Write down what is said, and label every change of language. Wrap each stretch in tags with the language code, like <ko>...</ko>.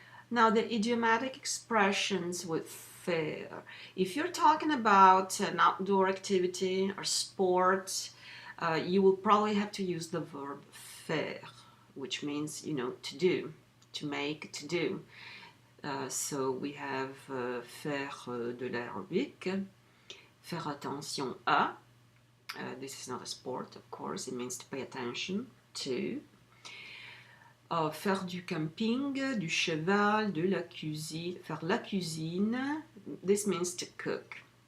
<en>Now, the idiomatic expressions with faire. If you're talking about an outdoor activity or sport, you will probably have to use the verb faire, which means, to do, to make, to do. So we have</en> <fr>faire de l'aérobic, faire attention à.</fr> <en>This is not a sport, of course. It means to pay attention to.</en> <fr>Faire du camping, du cheval, de la cuisine. Faire la cuisine,</fr> <en>this means to cook.</en>